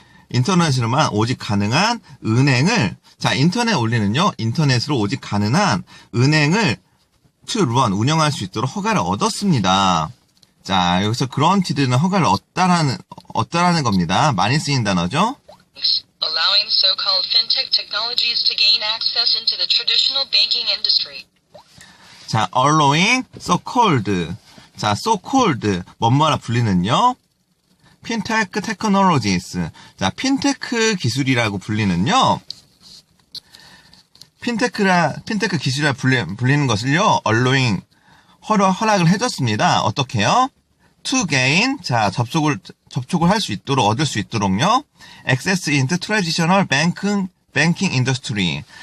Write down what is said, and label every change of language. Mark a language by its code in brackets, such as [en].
[ko] 인터넷으로만 오직 가능한 은행을, 자, 인터넷 올리는요. 인터넷으로 오직 가능한 은행을 [en] to run [ko] 운영할 수 있도록 허가를 얻었습니다. 자, 여기서 granted는 허가를 얻다라는 겁니다. 많이 쓰인 단어죠? [en] Allowing so-called fintech technologies to gain access into the traditional banking industry. 자, allowing so-called. 자, so-called. [ko] 뭐뭐라 불리는요? [en] fintech technologies. [ko] 자, 핀테크 기술이라고 불리는요? 핀테크 기술이라 불리는 것을요, [en] allowing. [ko] 허락을 해줬습니다. 어떻게요? [en] To gain, [ko] 자, 접촉을 할 수 있도록, 얻을 수 있도록요. [en] Access into traditional banking industry.